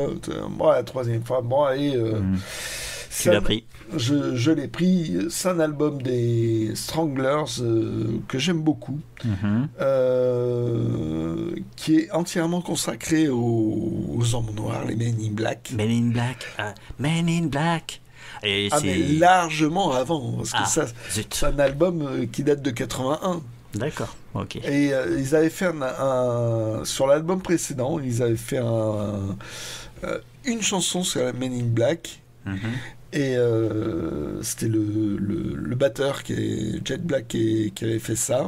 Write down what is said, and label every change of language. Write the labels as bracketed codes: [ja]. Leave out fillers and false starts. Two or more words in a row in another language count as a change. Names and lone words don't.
[fr] La troisième fois, allez... Tu l'as pris? Je l'ai pris. C'est un album des Stranglers que j'aime beaucoup, qui est entièrement consacré aux hommes noirs, les Men in Black. Men in Black, Men in Black. Et mais largement avant, parce que c'est un album qui date de 81. D'accord, ok. Et ils avaient fait sur l'album précédent, ils avaient fait une chanson sur la Men in Black. Et c'était le batteur Jet Black qui avait fait ça.